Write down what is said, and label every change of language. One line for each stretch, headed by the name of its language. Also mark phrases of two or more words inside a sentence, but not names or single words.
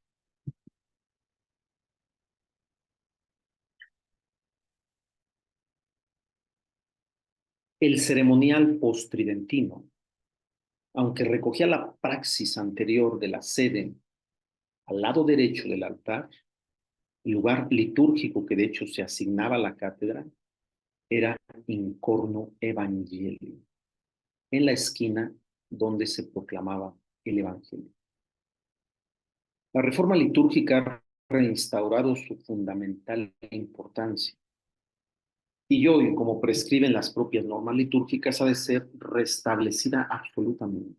Spanish: El ceremonial postridentino, aunque recogía la praxis anterior de la sede al lado derecho del altar, el lugar litúrgico que de hecho se asignaba a la cátedra era
Latin: in corno evangelii,
Spanish: en la esquina donde se proclamaba el evangelio. La reforma litúrgica ha reinstaurado su fundamental importancia y hoy, como prescriben las propias normas litúrgicas, ha de ser restablecida absolutamente.